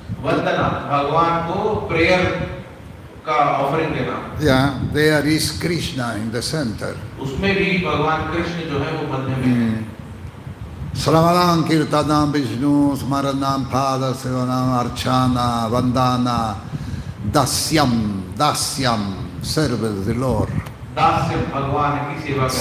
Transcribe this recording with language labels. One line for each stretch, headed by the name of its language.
Hindi: वंदना, भगवान को प्रेयर का ऑफरिंग देना।
English: Yeah, there is Krishna in the center.
Hindi: उसमें भी भगवान कृष्ण जो है वो मध्य में है।
English: Sravanam, Kirtanam, Vishnu, Smaranam, Pada Sevanam, Archana, Vandana, Dasyam, serve the Lord.
Hindi: दास्य, भगवान की सेवा करना,